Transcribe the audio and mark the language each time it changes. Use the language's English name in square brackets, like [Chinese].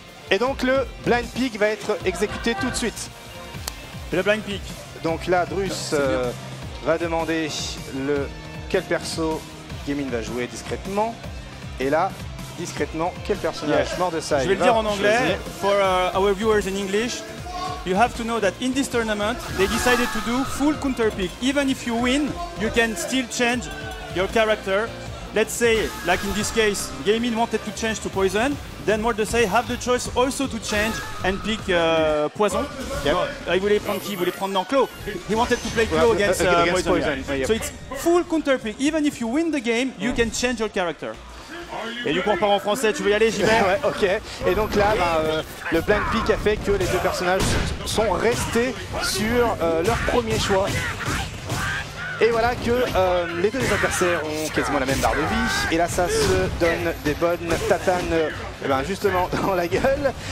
[French] Et donc le blind pick va être exécuté tout de suite. Le blind pick. Donc là, Drus va demander quel perso Gaming va jouer discrètement. Et là, discrètement, quel personnage Mordecai. Je vais le dire en anglais. [English] For our viewers in English, you have to know that in this tournament, they decided to do full counter pick. Even if you win, you can still change your character. Let's say, like in this case, Gaming wanted to change to Poison. Then Mordecai have the choice also to change and pick Poison. [French] Il voulait prendre qui? Il voulait prendre Claw. [English] He wanted to play Claw against Poison. So it's full counter pick. Even if you win the game, you can change your character. [French] Et du coup on part en français, tu veux y aller, j'y vais? Ouais, ok. Et donc là, le blind pick a fait que les deux personnages sont restés sur leur premier choix. Et voilà que les deux adversaires ont quasiment la même barre de vie. Et là, ça se donne des bonnes tatanes justement dans la gueule.